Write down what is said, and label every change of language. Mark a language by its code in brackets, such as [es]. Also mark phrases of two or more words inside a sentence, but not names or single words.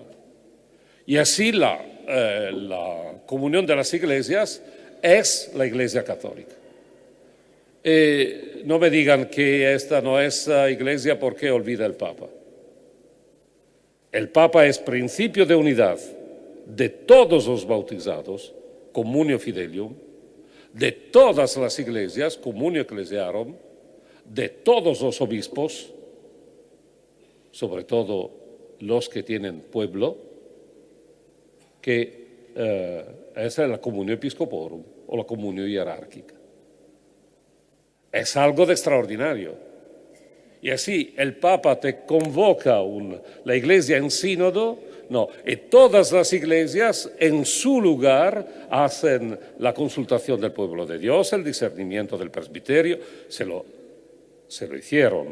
[es] Y así la comunión de las iglesias es la iglesia católica. No me digan que esta no es iglesia porque olvida el Papa. El Papa es principio de unidad de todos los bautizados, [la] communio fidelium, [es] de todas las iglesias, [la] communio ecclesiarum, [es] de todos los obispos, sobre todo los que tienen pueblo, que esa es la [la] comunio episcoporum [es] o la comunio jerárquica. Es algo de extraordinario. Y así el Papa te convoca la iglesia en sínodo, y todas las iglesias en su lugar hacen la consultación del pueblo de Dios, el discernimiento del presbiterio, se lo hicieron.